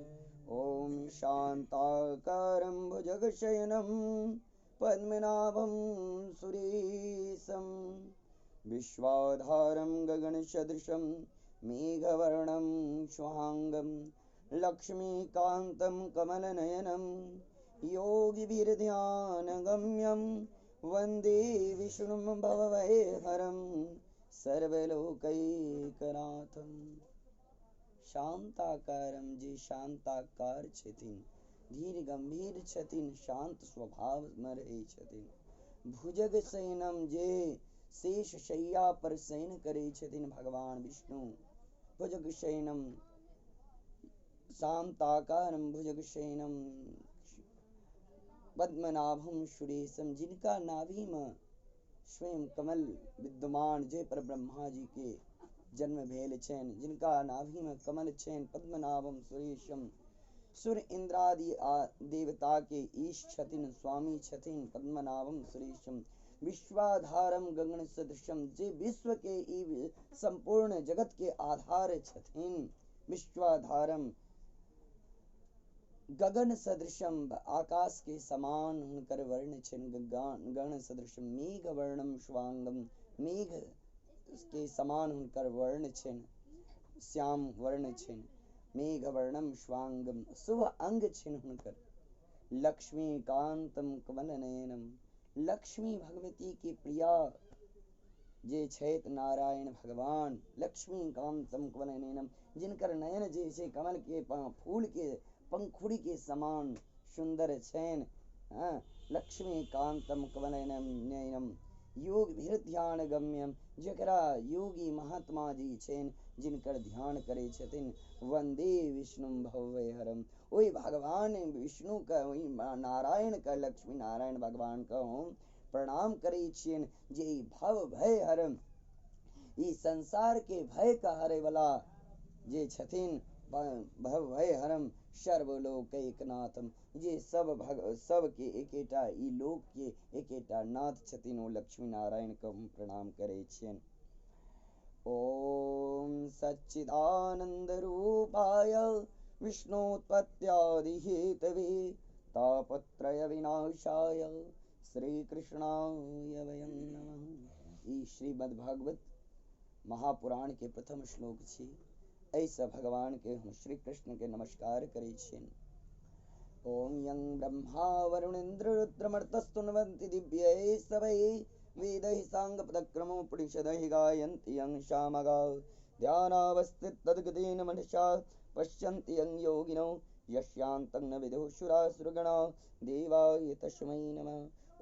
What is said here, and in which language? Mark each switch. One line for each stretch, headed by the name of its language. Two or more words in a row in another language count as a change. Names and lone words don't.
Sanskrit: ओम शांताकारं भुजगशयनं पद्मनाभं सुरेशं विश्वाधारं गगनसदृशं मेघवर्णं शुभांगं लक्ष्मीकान्तं कमलनयनं योगिभिर्ध्यानगम्यं वन्दे विष्णुं भवभयहरं सर्वलोकैकनाथं।
Maithili: शांताकारम जे शांताकार छथिन, धीर गंभीर छथिन, शांत स्वभाव में रहे छथिन।
Sanskrit: भुजग शयनम
Maithili: जे शेष शैया पर शयन करे छथिन भगवान विष्णु।
Sanskrit: भुजग शयनम शांताकारम भुजग शयनम पद्मनाभम सुरेशम,
Maithili: जिनका नाभि में स्वयं कमल विद्यमान, जय पर ब्रह्मा जी के जन्म भेल छेन, जिनका नाभि में कमल छेन।
Sanskrit: पद्मनाभम सुरेशम,
Maithili: सूर्य इंद्रादि देवता के ईश छथिन, स्वामी छथिन
Sanskrit: पद्मनाभम सुरेशम। विश्वाधारम गगन सदृशम,
Maithili: जे विश्व के संपूर्ण जगत के आधार छथिन।
Sanskrit: विश्वाधारम गगन सदृशम,
Maithili: आकाश के समान हुनकर वर्ण छेन।
Sanskrit: गगन सदृशम मेघ वर्णम शुभांगम,
Maithili: मेघ के समान हुनकर वर्ण छेन, श्याम वर्ण छेन।
Sanskrit: मेघ वर्णम शुभांगम,
Maithili: शुभ अंग छेन हुनकर।
Sanskrit: लक्ष्मी कांतम कमल नयनम,
Maithili: लक्ष्मी भगवती के प्रिया जे छैत नारायण भगवान।
Sanskrit: लक्ष्मी कांतम कमल नयनम,
Maithili: जिनकर नयन जैसे कमल के फूल के पंखुड़ी के समान सुंदर छेन।
Sanskrit: लक्ष्मी कांतम कमल नयनम योग भीर ध्यान गम्यम,
Maithili: जकरा योगी महात्मा जी छेन, जिनकर ध्यान करे छथिन।
Sanskrit: वंदे विष्णु भवभयहरम,
Maithili: ओई भगवान विष्णु का, ओई नारायण का, लक्ष्मी नारायण भगवान का हम प्रणाम करे छियन, जे
Sanskrit: भव भय हरम,
Maithili: ई संसार के भय का हरे वाला जे छथिन।
Sanskrit: भव भय हरम सर्वलोक एकनाथम,
Maithili: जे सब के एकेटा, ई लोक के एकेटा नाथ छथिन, ओ लक्ष्मी नारायण को हम प्रणाम करे छियन।
Sanskrit: ओम सच्चिदानंद रूपाय विष्णुत्पत्त्यादि हेतवे तापत्रय विनाशाय श्री कृष्णाय वयं नमः।
Maithili: ई श्रीमद्भागवत महापुराण के प्रथम श्लोक छी। ऐसा भगवान के हम श्री कृष्ण के नमस्कार करे छियन।
Sanskrit: ओम यं ब्रह्मा वरुणेन्द्र रुद्रमर्तस्तुन्वन्ति दिव्यै सवै वेदैः साङ्गपदक्रमो पुरुषदैः गायन्ति यं सामगा ध्यानावस्थितद्गतेन मनसा पश्यन्ति यं योगिनो यस्यान्तं न विदुः सुरासुरगणा देवाय तस्मै नमः।